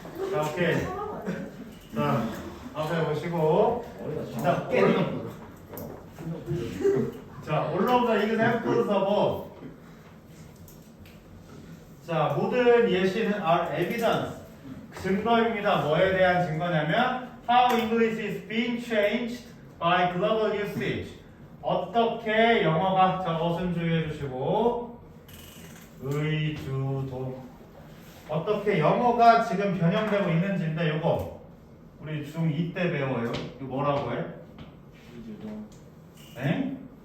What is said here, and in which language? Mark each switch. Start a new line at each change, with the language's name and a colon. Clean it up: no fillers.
Korean: 자, 오케이. 자, 앞에 보시고. 머리가 자, 좀. 자,
English: all of the examples of.
Korean: 자, 모든 예시는
English: are evidence.
Korean: 증거입니다. 뭐에 대한 증거냐면
English: how English is being changed by global usage.
Korean: 어떻게 영어가 저것은 주의해 주시고 의주동 어떻게 영어가 지금 변형되고 있는지인데 요거 우리 중2 때 배워요. 이거 뭐라고 해? 에?